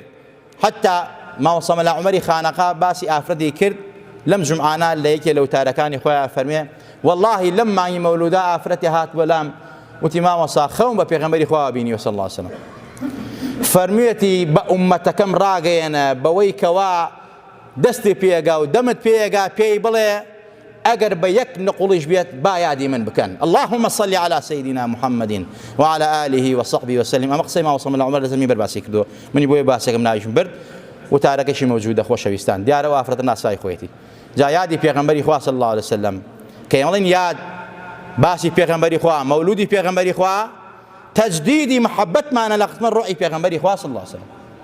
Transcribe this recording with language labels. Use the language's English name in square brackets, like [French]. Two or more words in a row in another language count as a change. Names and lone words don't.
[Central Kurdish] حتا ماوەسە مەلا عومەری خانەقا باسی ئافرەتی کرد لەم جمعانە لە یەکێ لە وتارەکانی خۆیان فەرمێ واللهی لەم مانگی مەولودا ئافرەتی هات بەلام، وتی مامۆستا خەون بە پێغەمبەری خوا بینیوە [Arabic] صلی الله علیه وسلم، [Central Kurdish] فەرموویەتی بە ئومەتەکەم ڕاگەیەنە بەوەی کەوا دەستی پێگا و دەمت پێگا پێی بڵێ ئەگەر بە یەک نقوڵیش بێت با یادی من بکەن. [Arabic] اللهم صل على سيدنا محمد وعلى آله وصحبه وسلم. [Central Kurdish] ئەمە قسەی ماوەسە مەلا عومەر لە زەمی بەرباسی کردووە، منی بۆیە باسێکم ناویشم برد و تارەکەشی مەوجودە. خۆشەویستان، دیارەوە ئافرەتە ناسای خۆیەتی. جا یادی پێغەمبەری خوا [Arabic] صلی الله عليه وسلم [Central Kurdish] کە ئەڵێن یاد باسی پێغەمبەری خوا، مەولودی پێغەمبەری خوا، تەجدیدی محەبەتمانە لە خزمەت ڕۆحی پێغەمبەری خوا [Arabic] صلی الله عليه وسلم.